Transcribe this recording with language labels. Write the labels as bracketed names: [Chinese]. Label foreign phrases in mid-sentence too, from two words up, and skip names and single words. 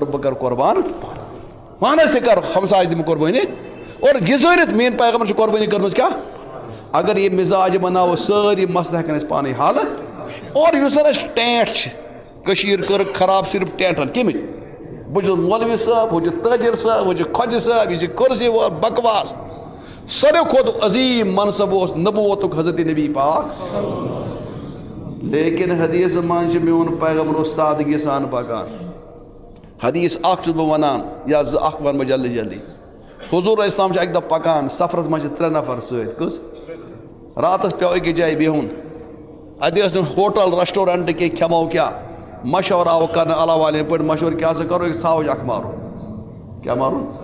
[Kashmiri] بہٕ کرٕ قۄربان پانس تہِ کر ہمسایس دِمہٕ قۄربٲنی اور گِزٲرِتھ میٲنۍ پیغمبر چھِ قۄربٲنی کٔرمٕژ کیاہ اگر یہِ مزاج بناوو سٲری مسلہٕ ہٮ۪کن أسۍ پانے حل اور یُس زن اَسہِ ٹینٹ چھِ کٔشیٖر کٔرٕکھ خراب صرف ٹینٹن کٔمِچ بہٕ چھُس مولوی صٲب ہُہ چھُ تٲجر صٲب ہُہ چھُ خۄجہِ صٲب یہِ چھِ کُرسی وول بکواس ساروی کھۄتہٕ عظیٖم منصب اوس نبوتُک حضرت نبی پاک لیکن حدیث منٛز چھِ میون پیغمبر اوس سادگی سان پکان حدیث اکھ چھُس بہٕ ونان یا زٕ اکھ ونہٕ بہٕ جلدی جلدی حضوٗر اسلام چھُ اکہِ دۄہ پکان سفرس منٛز چھِ 3 نفر سۭتۍ کٔژ راتس پیٚو أکِس جایہِ بِہُن اَتہِ ٲس نہٕ ہوٹل ریسٹورنٹ کینٛہہ کھٮ۪مو کیٛاہ مشور آو کرنہٕ اللہ والٮ۪ن پٲٹھۍ مشور کیٛاہ سا کرو أکۍ ژھاوٕج اکھ مارو کیٛاہ مارُن